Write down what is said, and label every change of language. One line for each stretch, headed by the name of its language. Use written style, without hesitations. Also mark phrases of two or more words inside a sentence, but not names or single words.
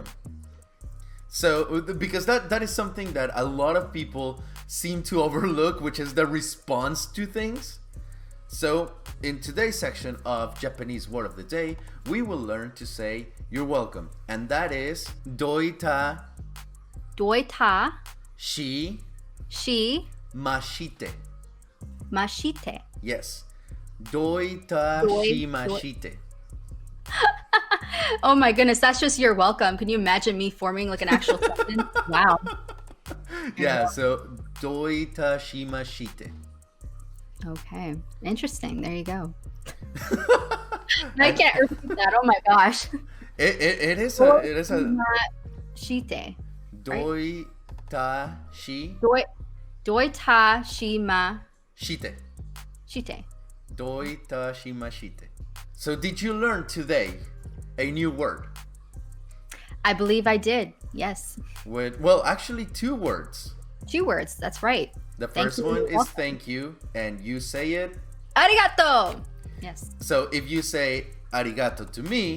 English: So, because that is something that a lot of people seem to overlook, which is the response to things. So, in today's section of Japanese Word of the Day, we will learn to say you're welcome. And that is doita
Japanese: Doita shi shi mashite. mashite. Yes. どういたしまして.
English: Oh my goodness, that's just you're welcome. Can you imagine me forming like an actual sentence? Wow. Yeah, so
Japanese: どういたしまして.
English: Okay. Interesting. There you go. I can't repeat that. Oh my gosh. It is a
Japanese: Shite. どういたしどういたしま shite. shite. どういたしまして.
English: So did you learn today a new word? I believe I did. Yes. Well, actually 2 words. 2 words. That's right. The Thank first you. one is thank you, and you say it.
Japanese: Arigato. Yes.
English: So if you say arigato to me,